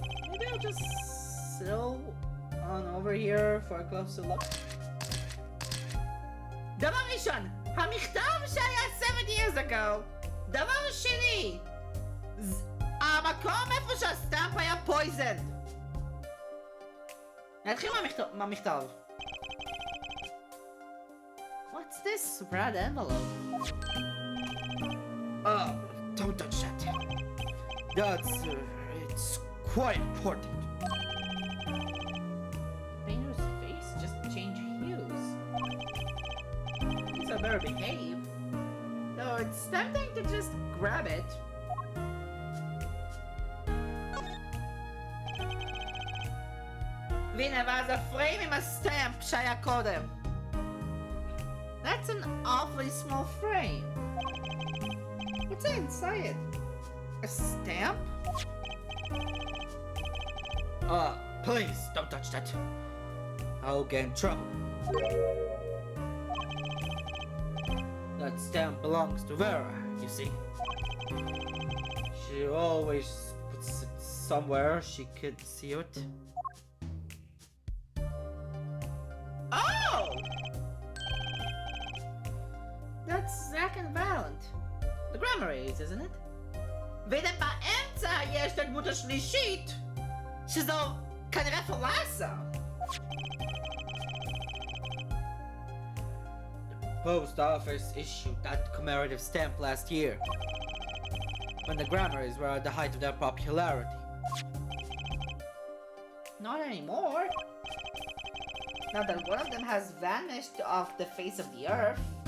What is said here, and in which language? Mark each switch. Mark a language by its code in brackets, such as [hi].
[en] Maybe I'll just settle on over here for a closer look. [he] דבר ראשון, המכתב שהיה 7 years ago. דבר שני, המקום איפה שהסטאמפ היה poisoned. נתחיל מהמכתב. [en] What's this red envelope? Don't touch that. It's quite important. The painter's face just changed hues. He's a better behave. Though it's tempting to just grab it. [he] והנה, ואז הפריים עם הסטאמפ שהיה קודם. [en] That's an awfully small frame. What's inside it? A stamp? Please, don't touch that. I'll get in trouble. That stamp belongs to Vera, you see. She always puts it somewhere she could see it. Oh! That's Zack and Valent. The grammar aids, isn't it? [he] והנה באמצע יש את הדמות השלישית, שזו כנראה פלאסה. [en] The post office issued that commemorative stamp last year, when the Grammars were at the height of their popularity. Not anymore. Now that one of them has vanished off the face of the earth.